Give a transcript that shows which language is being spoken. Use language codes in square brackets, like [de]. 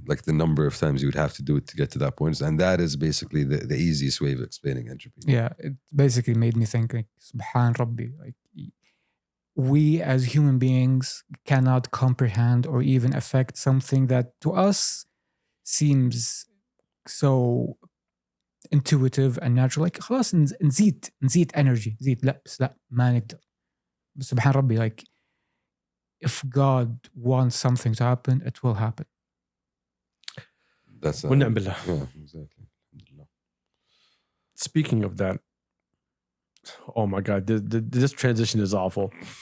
[en] Like the number of times you would have to do it to get to that point. And that is basically the easiest way of explaining entropy. Yeah, it basically made me think, like, Subhan Rabbi, like, we as human beings cannot comprehend or even affect something that to us seems so intuitive and natural. [ar] Like خلاص نزيد energy لا ما نقدر. [en] سبحان ربي, like if God wants something to happen, it will happen. That's [ar] ونعم بالله. [en] Yeah, exactly. Speaking of that, oh my God, this transition is awful.